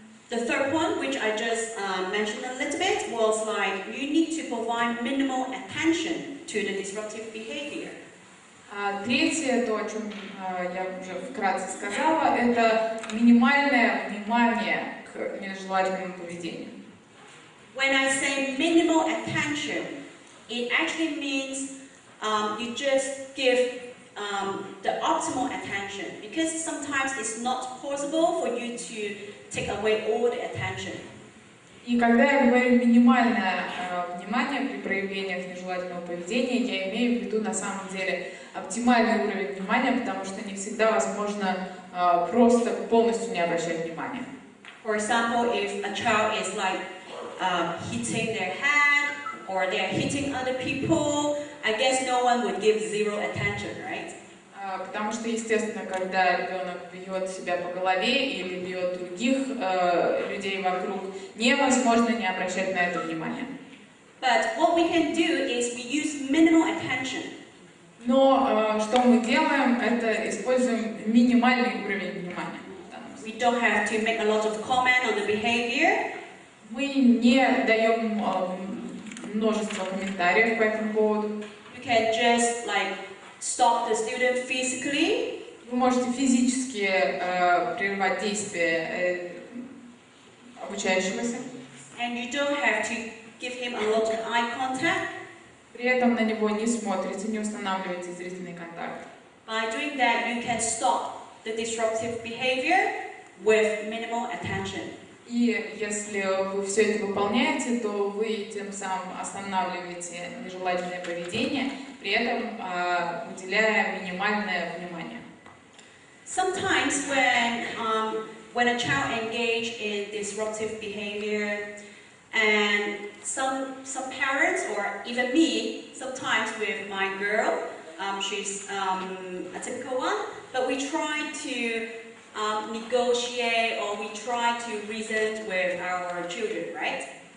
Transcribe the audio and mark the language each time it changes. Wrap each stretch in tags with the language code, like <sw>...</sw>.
<en>The third point, which I just mentioned a little bit, was like you need to provide minimal attention to the disruptive behavior.</en> <ru>Третье, то, о чем я уже вкратце сказала, это минимальное внимание к нежелательному поведению.</ru> <en>When I say minimal attention, it actually means you just give the optimal attention, because sometimes it's not possible for you to take away all the attention.</en> <ru>И когда я говорю минимальное внимание при проявлениях нежелательного поведения, я имею в виду на самом деле оптимальный уровень внимания, потому что не всегда возможно просто полностью не обращать внимания.</ru> <en>For example, if a child is like hitting their head or they're hitting other people, I guess no one would give zero attention, right?</en> <ru>Потому что, естественно, когда ребенок бьет себя по голове или бьет других людей вокруг, невозможно не обращать на это внимания.</ru> <en>But what we can do is we use minimal attention.</en> <ru>Но что мы делаем, это используем минимальный уровень внимания.</ru> <en>We don't have to make a lot of comment on the behavior.</en> <ru>Мы не даем множество комментариев по этому поводу.</ru> <en>You can just like stop the student physically.</en> <ru>Вы можете физически прервать действие обучающегося.</ru> <en>And you don't have to give him a lot of eye contact.</en> <ru>При этом на него не смотрите, не устанавливаете зрительный контакт.</ru> <en>By doing that, you can stop the disruptive behavior with minimal attention.</en> <ru>И если вы все это выполняете, то вы тем самым останавливаете нежелательное поведение, при этом уделяя минимальное внимание.</ru> <en>Sometimes when a child engage in disruptive behavior, and some parents or even me, sometimes with my girl, she's a typical one, but we try to negotiate or we try to reason with our children, right?</en>